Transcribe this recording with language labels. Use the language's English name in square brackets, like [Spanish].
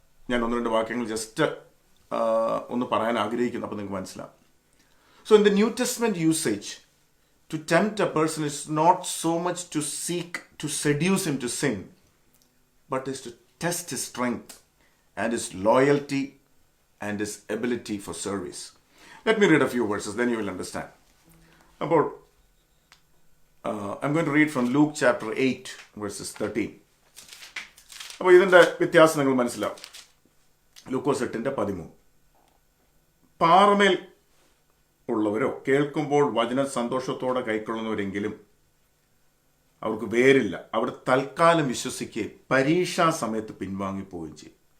[Malayalam] ഞാൻ 1-2 വാക്യങ്ങൾ ജസ്റ്റ് ഒന്ന് പറയാൻ ആഗ്രഹിക്കുന്നു, അപ്പോൾ നിങ്ങൾക്ക് മനസ്സിലാവും. [English] So in the New Testament usage, to tempt a person is not so much to seek to seduce him to sin, but is to test his strength and his loyalty and his ability for service. Let me read a few verses, then you will understand. About I'm going to read from Luke chapter 8 verses 13. [Malayalam] അപ്പോൾ ഇതിൻ്റെ വ്യത്യാസം നിങ്ങൾ മനസ്സിലാവും. ലൂക്കോസ് 8:13 പാറമേൽ ഉള്ളവരോ കേൾക്കുമ്പോൾ വചന സന്തോഷത്തോടെ കൈക്കൊള്ളുന്നവരെങ്കിലും അവർക്ക് വേരില്ല. അവർ തൽക്കാലം വിശ്വസിക്കുകയും പരീക്ഷാ സമയത്ത് പിൻവാങ്ങിപ്പോവുകയും ചെയ്യും.